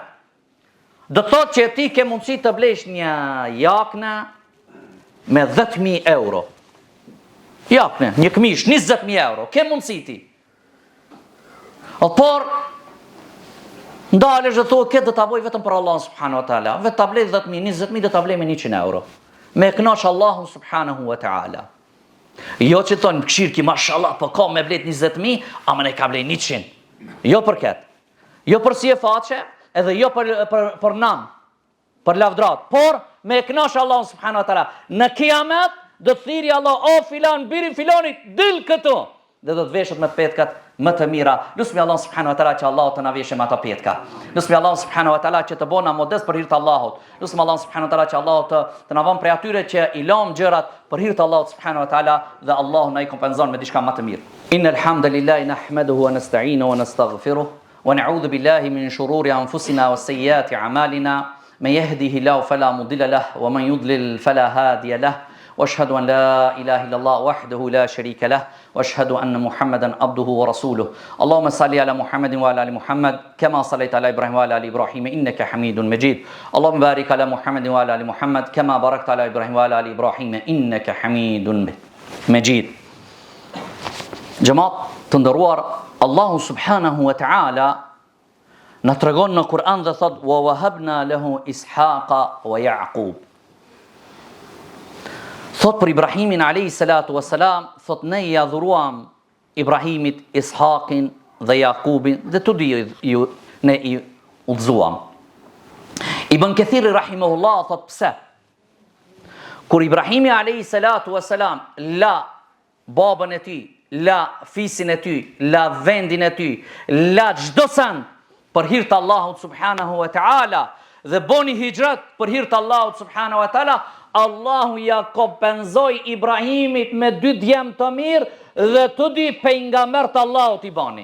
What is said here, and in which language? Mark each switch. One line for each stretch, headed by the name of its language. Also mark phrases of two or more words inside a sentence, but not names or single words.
Albanian: Do thot që ti ke mundësi të blesh një jakne me 10.000 euro. Jakne, një këmish, 20.000 euro. Ke mundësi ti. Por ndalesh dhe thua këtë do ta bëj vetëm për
Arabic: الله سبحانه وتعالى.
Albanian: Vetë ta blej 10.000, 20.000 do ta blej me 100 euro. Me kënaq
Arabic: الله سبحانه وتعالى.
Albanian: Jo që thonë këshirki mashallah, po ka me blet 20.000, ama ne ka blej 100. Jo për këtë. Jo për si e faqe, edhe jo për nam, për lavdrat. Por me kënaq
Arabic: الله سبحانه وتعالى.
Albanian: Në Kiamet do të thiri Allah, o filan, birin filanit, dil këtu. Dhe do të veshët me petkat më të mira. Lusmi
Arabic: الله سبحانه وتعالى
Albanian: që Allah të na veshe me ata petka. Lusmi
Arabic: الله سبحانه وتعالى
Albanian: që të bona modest për hir të Allahut. Lusmi
Arabic: الله سبحانه وتعالى
Albanian: që Allah të na vënë prej atyre që i lëm gjërat për hir të Allahut
Arabic: سبحانه وتعالى
Albanian: dhe Allahu na i kompenzon me diçka më të mirë.
Arabic: إن الحمد لله نحمده ونستعينه ونستغفره ونعوذ بالله من شرور أنفسنا وسيئات أعمالنا. من يهده الله فلا مضل له ومن يضلل فلا هادي له. واشهد ان لا اله الا الله وحده لا شريك له واشهد ان محمدا عبده ورسوله اللهم صل على محمد وعلى ال محمد كما صليت على ابراهيم وعلى ال ابراهيم انك حميد مجيد اللهم بارك على محمد وعلى ال محمد كما باركت على ابراهيم وعلى ال ابراهيم انك حميد مجيد.
Albanian: Xhamat të nderuar,
Arabic: الله سبحانه وتعالى
Albanian: na tregon në Kur'an dhe thot
Arabic: ووهبنا له إسحاق ويعقوب.
Albanian: Thot për Ibrahimin
Arabic: عليه الصلاة والسلام,
Albanian: thot ne ja dhuruam Ibrahimit Ishaqin dhe Jakubin dhe të dy ne i udhzuam. Ibn Kathiri rahimahullah thot pse? Kur Ibrahimi
Arabic: عليه الصلاة والسلام
Albanian: la babën e tij, la fisin e tij, la vendin e tij, la çdo sen për hir të Allahut
Arabic: سبحانه وتعالى
Albanian: dhe boni hijrat për hir të Allahut
Arabic: سبحانه وتعالى,
Albanian: Allahu ja kompenzoi Ibrahimit me 2 djem të mirë dhe të dy pejgamber të Allahut i bani.